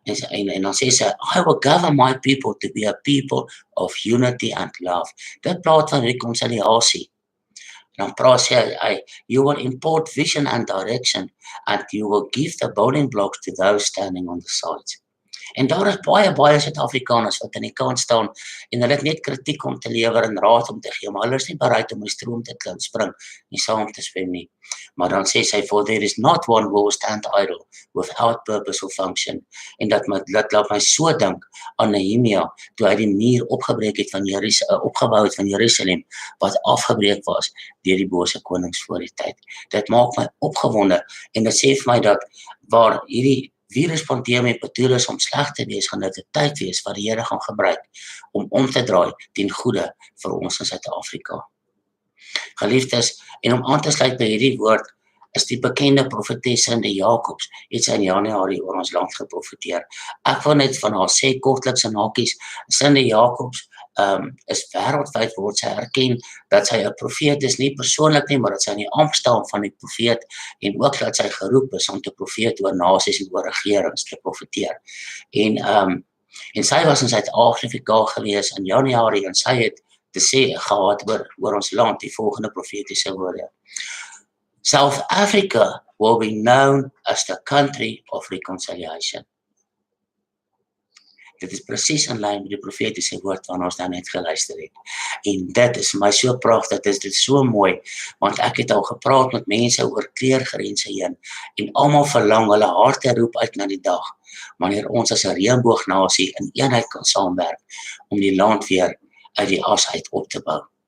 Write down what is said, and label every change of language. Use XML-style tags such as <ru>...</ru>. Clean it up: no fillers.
<af>En dan sê sy,</af> <en>I will gather my people to be a people of unity and love.</en> <af>Dit praat van rekonsiliasie. Dan praat hy,</af> <en>you will import vision and direction, and you will give the building blocks to those standing on the sides.</en> <af>En daar is baie Suid-Afrikaners wat aan die kant staan en hulle het net kritiek om te lewer en raad om te gee, maar hulle is nie bereid om die stroom te klim, spring en saam te swem nie. Maar dan sê sy,</af> <en>for there is not one who will stand idle without purpose or function.</en> <af>En dat laat my so dink aan Nehemia, toe hy die muur opgebou het van Jerusalem, wat afgebreek was deur die bose konings voor die tyd. Dit maak my opgewonde en dit sê vir my dat waar hierdie viruspandemie bedoel is om sleg te wees, gaan dit 'n tyd wees wat die Here gaan gebruik om te draai ten goeie vir ons in Suid-Afrika. Geliefdes, en om aan te sluit by hierdie woord, is die bekende profetesse in die Jakobs, het sy in Januarie oor ons land geprofeteer. Ek wil net van haar sê, kortliks en hakies, Cindy Jacobs is wêreldwyd word sy erken dat sy 'n profeet is, nie persoonlik nie, maar dat sy in die ampt staan van die profeet en ook dat sy geroep is om te profeet oor nasies en oor regerings te profeteer. En sy was in Suid-Afrika gewees in Januarie en sy het te sê gehad oor ons land die volgende profetiese woorde.</af> <en>South Africa will be known as the country of reconciliation.</en> <af>Dit is presies in lyn met die profetiese woord waarna ons nou net geluister het. En dit is my so pragtig, dit is so mooi, want ek het al gepraat met mense oor kleurgrense heen, en almal verlang, hulle harte roep uit na die dag, wanneer ons as 'n reënboognasie in eenheid kan saamwerk, om die land weer uit die as uit op te bou.</af>